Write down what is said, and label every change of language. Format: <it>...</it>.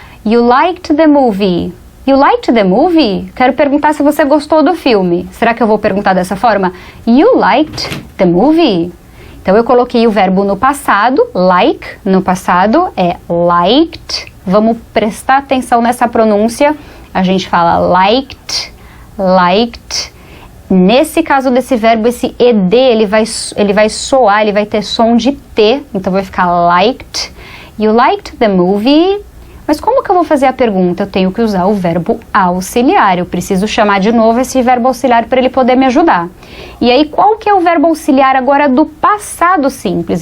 <en>You liked the movie. You liked the movie?</en> <pt>Quero perguntar se você gostou do filme. Será que eu vou perguntar dessa forma?</pt> <en>You liked the movie?</en> <pt>Então, eu coloquei o verbo no passado, like, no passado é liked. Vamos prestar atenção nessa pronúncia. A gente fala liked, liked. Nesse caso desse verbo, esse ed, ele vai soar, ele vai ter som de T, então vai ficar liked.</pt> <en>You liked the movie?</en> <pt>Mas como que eu vou fazer a pergunta? Eu tenho que usar o verbo auxiliar. Eu preciso chamar de novo esse verbo auxiliar para ele poder me ajudar. E aí, qual que é o verbo auxiliar agora do passado simples?</pt>